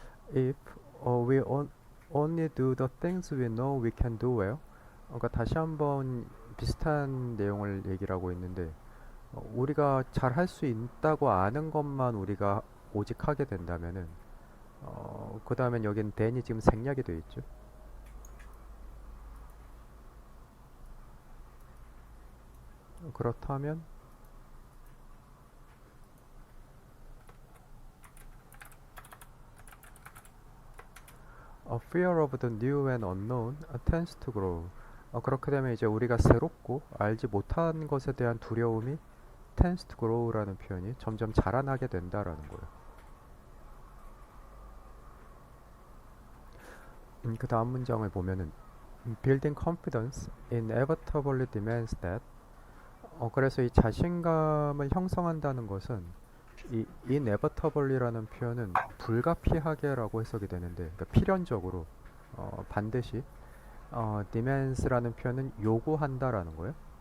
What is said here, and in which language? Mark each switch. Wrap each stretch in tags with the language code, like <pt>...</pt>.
<en>If we only do the things we know we can do well.</en> <ko>그러니까 다시 한번 비슷한 내용을 얘기를 하고 있는데 우리가 잘 할 수 있다고 아는 것만 우리가 오직 하게 된다면은 그 다음엔 여긴 then이 지금 생략이 되어 있죠. 그렇다면</ko> <en>A fear of the new and unknown tends to grow.</en> <ko>그렇게 되면 이제 우리가 새롭고 알지 못한 것에 대한 두려움이</ko> <en>tends to grow</en> <ko>라는 표현이 점점 자라나게 된다라는 거예요. 그 다음 문장을 보면은</ko> <en>Building confidence inevitably demands that.</en> <ko>그래서 이 자신감을 형성한다는 것은 이 inevitably라는 표현은 불가피하게라고 해석이 되는데, 그러니까 필연적으로 반드시 demands라는 표현은 요구한다라는 거예요.</ko>